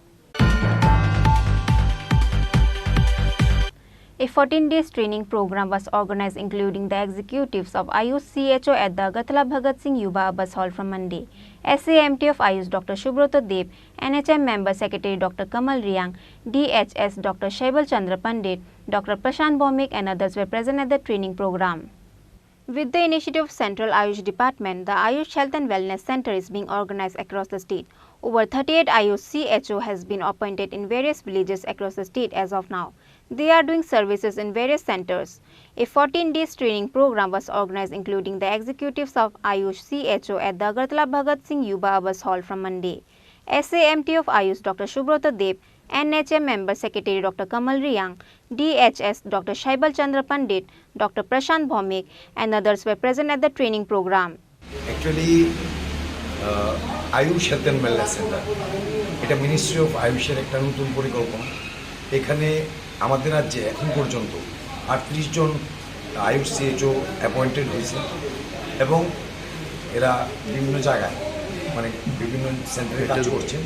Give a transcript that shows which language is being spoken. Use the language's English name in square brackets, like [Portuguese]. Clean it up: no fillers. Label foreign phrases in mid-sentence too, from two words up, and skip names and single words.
[English] A 14-day training program was organized including the executives of Ayush CHO at the Agartala Bhagat Singh Yuva Abbas Hall from Monday. SAMT of Ayush Dr. Subroto Deb, NHM Member Secretary Dr. Kamal Riang, DHS Dr. Shaibal Chandra Pandit, Dr. Prashant Bhomik and others were present at the training program. With the initiative of Central Ayush Department, the Ayush Health and Wellness Center is being organized across the state. Over 38 Ayush CHO has been appointed in various villages across the state as of now. They are doing services in various centers. A 14-day training program was organized including the executives of Ayush CHO at the Agartala Bhagat Singh Yuva Abbas Hall from Monday. SAMT of Ayush Dr. Subroto Deb, NHM Member Secretary Dr. Kamal Riyang, DHS Dr. Shaibal Chandra Pandit, Dr. Prashant Bhaumik and others were present at the training program. Actually, [Bangla] আয়ুষ হেলথ অ্যান্ড ওয়েলনেস সেন্টার এটা মিনিস্ট্রি অফ আয়ুষের একটা নতুন পরিকল্পনা। এখানে আমাদের রাজ্যে এখন পর্যন্ত 38 জন আয়ুষ CHO অ্যাপয়েন্টেড হয়েছে এবং এরা বিভিন্ন জায়গায় মানে বিভিন্ন সেন্টারে কাজ করছেন।